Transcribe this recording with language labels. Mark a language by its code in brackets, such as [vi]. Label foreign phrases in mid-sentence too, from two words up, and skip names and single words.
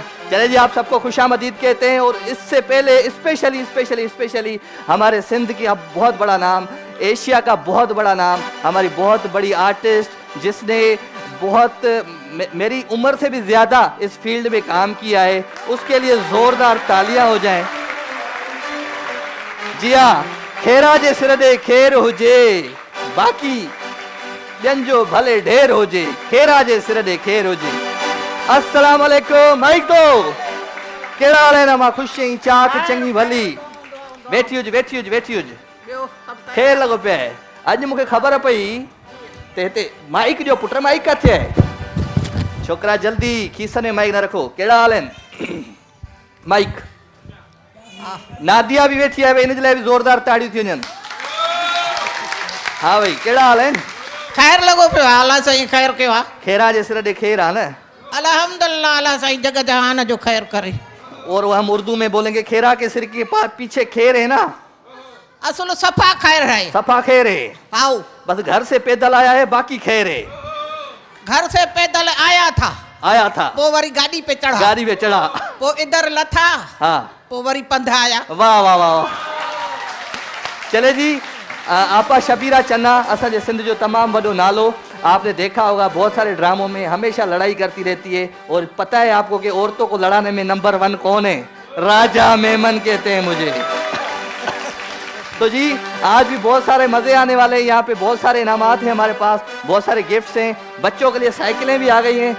[ur] چلے جی، آپ سب کو خوش آمدید کہتے ہیں۔ اور اس سے پہلے [en] specially specially specially [ur] ہمارے سندھ کی اب بہت بڑا نام، ایشیا کا بہت بڑا نام، ہماری بہت بڑی آرٹسٹ جس نے بہت میری عمر سے بھی زیادہ اس فیلڈ میں کام کیا ہے، اس کے لیے زوردار تالیاں ہو جائیں. [sd] जी हाँ, खेरा जे सिर दे खेर हुजे, बाकी ॿियनि जो भले ढेर हुजे, खेरा जे सिर दे खेर हुजे। [ar] السلام عليكم. [ur] مائیک دو. [sd] केड़ा हाल है? मां खुश आई, चाक चंगी भली। वेठी हुज वेठी हुज वेठी हुज। खेर लगो पे। अज मुझे खबर पई ते हिते माइक जो पुट, माइक किथे है? [ur] چھوکرا جلدی کھیسے میں مائیک نہ رکھو. [sd] केड़ा हाल है? माइक। नादिया भी वेठी है, इन लाइ भी जोरदार ताड़ियूं थी वञनि। हाँ भाई, केड़ा हाल है? खैर लगो पे आला सही, खैर के वा खेरा जे सिर दे खेर आ न। अल्हम्दुलिल्लाह, अल्लाह सही जगह जहान जो खैर करे। [ur] اور وہ ہم اردو میں بولیں گے، کھیرا کے سر کے پاس پیچھے کھیر ہے نا, اصل صفا خیر ہے. صفا کھیر ہے. آؤ, بس گھر سے پیدل آیا ہے، باقی خیر ہے. گھر سے پیدل آیا تھا، وہ وری گاڑی پہ چڑھا, گاڑی پہ چڑھا, وہ ادھر لتھا, ہاں, وہ وری پندھ آیا. واہ واہ واہ۔ چلے جی, [sd] आपा शबीरा चन्ना असांजे सिंध जो तमाम बड़ो नालो, [ur] آپ نے دیکھا ہوگا بہت سارے ڈراموں میں ہمیشہ لڑائی کرتی رہتی ہے. اور پتا ہے آپ کو کہ عورتوں کو لڑانے میں نمبر 1 کون ہے? راجہ میمن کہتے ہیں مجھے. تو جی، آج بھی بہت سارے مزے آنے والے ہیں. یہاں پہ بہت سارے انعامات ہیں ہمارے پاس، بہت سارے گفٹس ہیں، بچوں کے لیے سائیکلیں بھی آ گئی ہیں.